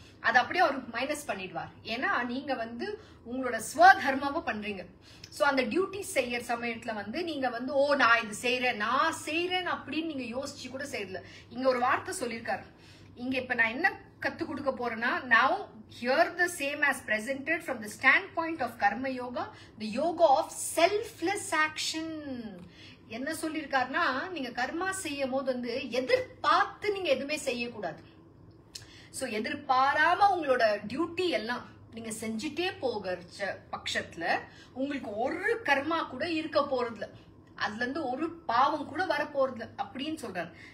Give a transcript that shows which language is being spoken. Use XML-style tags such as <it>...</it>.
<ta>அது அப்படியே அவர் மைனஸ் பண்ணிடுவார். ஏன்னா நீங்க வந்து உங்களோட ஸ்வதர்மாவை பண்றீங்க. சோ அந்த டியூட்டி செய்யற சமயத்துல வந்து நீங்க வந்து நான் இது செய்யறேன், நான் செய்யறேன் அப்படின்னு நீங்க யோசிச்சு கூட செய்யல. இங்க ஒரு வார்த்தை சொல்லியிருக்காரு. இங்க இப்ப நான் என்ன கத்து கொடுக்க போறேன்னா,</ta> <en>now hear the same as presented from the standpoint of karma yoga, the yoga of selfless action.</en> <ta>என்ன சொல்லிருக்காருன்னா, நீங்க கர்மா செய்யும் போது வந்து எதிர்பார்த்து நீங்க எதுவுமே செய்யக்கூடாது. சோ எதிர்பாராம உங்களோட டியூட்டி எல்லாம் நீங்க செஞ்சுட்டே போகிற பட்சத்துல உங்களுக்கு ஒரு கர்மா கூட இருக்க போறதுல, அதுல இருந்து ஒரு பாவம் கூட வர போறது அப்படின்னு சொல்றாரு.</ta>